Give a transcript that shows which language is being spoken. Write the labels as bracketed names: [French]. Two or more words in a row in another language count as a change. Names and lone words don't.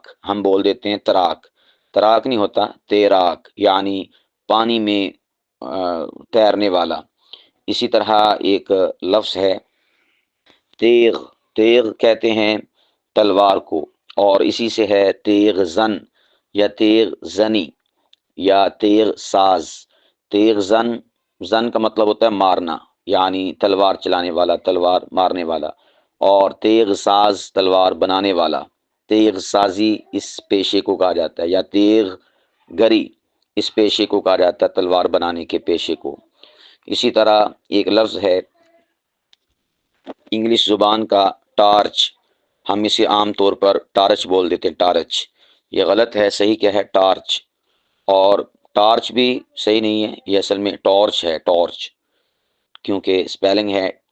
[Urdu] ہم بول دیتے ہیں تراک، تراک نہیں ہوتا، تیراک یعنی پانی میں تیرنے والا. اسی طرح ایک لفظ ہے تیغ، تیغ کہتے ہیں تلوار کو، اور اسی سے ہے تیغ زن یا تیغ زنی یا تیغ ساز۔ تیغ زن، زن کا مطلب ہوتا ہے مارنا، یعنی تلوار چلانے والا، تلوار مارنے والا، اور تیغ ساز تلوار بنانے والا۔ تیغ سازی اس پیشے کو کہا جاتا ہے، یا تیغ گری اس پیشے کو کہا جاتا ہے، تلوار بنانے کے پیشے کو۔ اسی طرح ایک لفظ ہے انگلش زبان کا ٹارچ، ہم اسے عام طور پر ٹارچ بول دیتے ہیں، ٹارچ، یہ غلط ہے، صحیح کیا ہے ٹارچ، اور ٹارچ بھی صحیح نہیں ہے، یہ اصل میں ٹارچ ہے، ٹارچ، کیونکہ اسپیلنگ ہے